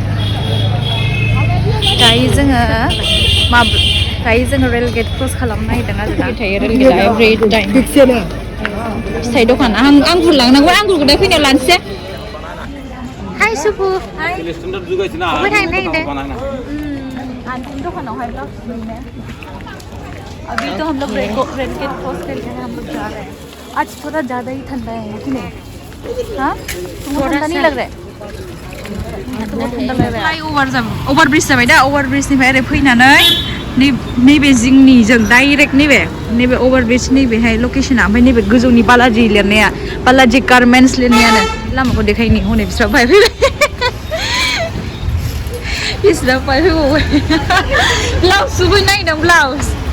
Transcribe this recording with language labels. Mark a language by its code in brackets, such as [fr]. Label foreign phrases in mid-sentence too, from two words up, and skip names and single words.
[brx] दायो जोङो रेलगेट क्रस खालामनो नागिरदों आरो ना रेलगेटआ [en] every time [brx] फिथाइ दखान आंगुर लांनांगौ आंगुरखौ दा फैनायाव लानोसै हाय सुपु हाय अबे थांनो नागिरदों आंटिनि दखानावहाय [hi] अभी तो हम लोग रेलगेट क्रॉस करके हम लोग जा रहे हैं आज थोड़ा ज़्यादा ही ठंडा है कि नहीं हाँ ठंडा नहीं लग रहा है [en] over bridge [brx] जाबाय दा ओभार ब्रिजनिफ्राय ओरै फैनानै नैबे जिंनिजों डाइरेक्ट नैबे [en] over bridge [brx] नैबेहाय लकेसना ओमफ्राय नैबे गोजौनि बालाजि लिरनाया बालाजि गारमेन्टस लिरनायानो लामाखौ देखायनि हनै बिस्रा बायफैबाय बिस्रा बायफैबावबाय ब्लाउस सुफैनो नागिरदों ब्लाउस